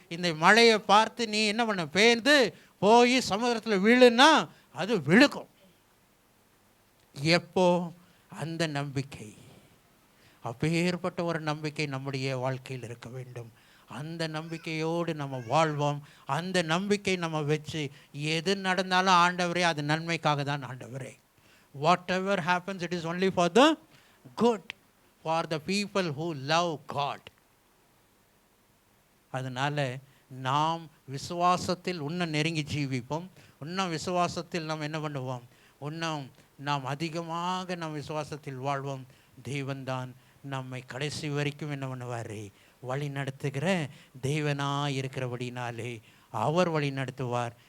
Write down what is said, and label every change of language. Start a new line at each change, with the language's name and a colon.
Tamil: இந்த மழையை பார்த்து நீ என்ன பண்ண, பேர்ந்து போய் சமுதிரத்தில் விழுன்னா அது விழுக்கும். எப்போ? அந்த நம்பிக்கை. அப்பேற்பட்ட ஒரு நம்பிக்கை நம்முடைய வாழ்க்கையில் இருக்க வேண்டும். அந்த நம்பிக்கையோடு நம்ம வாழ்வோம். அந்த நம்பிக்கை நம்ம வச்சு எது நடந்தாலும் ஆண்டவரே அது நன்மைக்காக தான் ஆண்டவரே.
English: whatever happens it is only for the good, for the people who love God.
Tamil: அதனால் நாம் விசுவாசத்தில் இன்னும் நெருங்கி ஜீவிப்போம். இன்னும் விசுவாசத்தில் நாம் என்ன பண்ணுவோம், இன்னும் நாம் அதிகமாக நம் விசுவாசத்தில் வாழ்வோம். தேவன்தான் நம்மை கடைசி வரைக்கும் என்ன பண்ணுவார், வழி நடத்துகிற தேவனாக இருக்கிறபடினாலே அவர் வழி நடத்துவார்.